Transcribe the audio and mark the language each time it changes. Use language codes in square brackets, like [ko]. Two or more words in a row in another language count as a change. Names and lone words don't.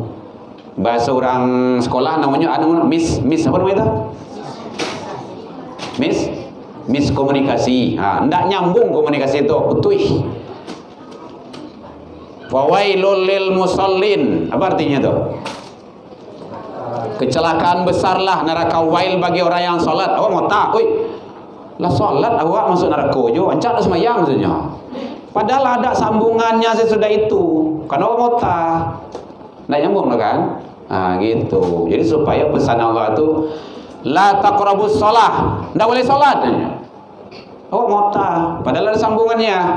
[id] Bahasa orang sekolah namanya miss apa namanya itu? Miskomunikasi. Ndak nyambung komunikasi itu, betul. [ar] فويل للمصلين. [id] Apa artinya itu? Kecelakaan besarlah neraka wail bagi orang yang salat. Awak mau tak? [min] Lah salat awak masuk neraka jo, ancak dah sembahyang maksudnya. [id] Padahal ada sambungannya sesudah itu. Kan awak mau tak? Ndak nyambung kan? Gitu. Jadi supaya pesan Allah itu [ar] لا تقربوا الصلاة, [id] ndak boleh salat. Oh mota, padahal ada sambungannya.